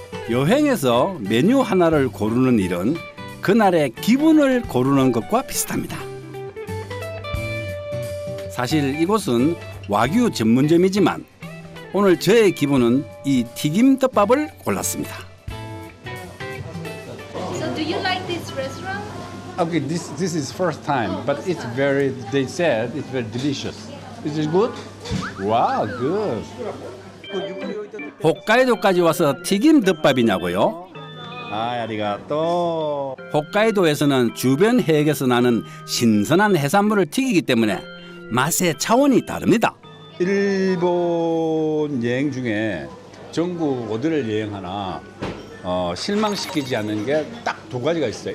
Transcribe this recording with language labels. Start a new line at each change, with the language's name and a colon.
Korean: 여행에서 메뉴 하나를 고르는 일은 그날의 기분을 고르는 것과 비슷합니다. 사실 이곳은 와규 전문점이지만 오늘 저의 기분은 이 튀김 덮밥을 골랐습니다.
English: So do you like this restaurant? Okay, this is first time, but it's very. They said it's very delicious. Is it good? Wow, good.
Korean: 홋카이도까지 와서 튀김 덮밥이냐고요?
Japanese: 아리가또.
Korean: 홋카이도에서는 주변 해역에서 나는 신선한 해산물을 튀기기 때문에 맛의 차원이 다릅니다. 일본 여행 중에 전국 어디를 여행하나 실망시키지 않는 게 딱 두 가지가 있어요.